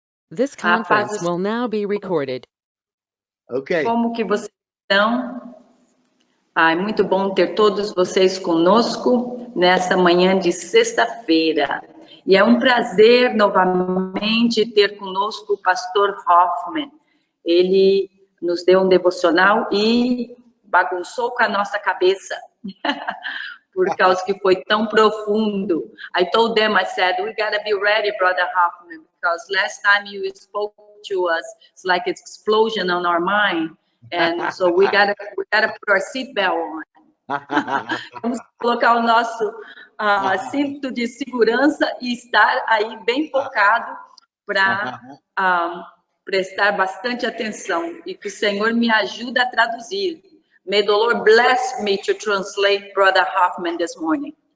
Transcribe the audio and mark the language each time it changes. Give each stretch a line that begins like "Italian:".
English: This conference will now be recorded. Okay.
Portuguese: Como que vocês estão? É muito bom ter todos vocês conosco nessa manhã de sexta-feira. E é um prazer novamente ter conosco o pastor Hoffman. Ele nos deu um devocional e bagunçou com a nossa cabeça. Por causa que foi tão profundo.
English: I told them, I said, we gotta be ready, Brother Hoffman, because last time you spoke to us, it's like an explosion on our mind, and so we gotta put our seatbelt on.
Portuguese: Vamos colocar o nosso cinto de segurança e estar aí bem focado para prestar bastante atenção e que o Senhor me ajude a traduzir.
English: May the Lord bless me to translate Brother Hoffman this morning.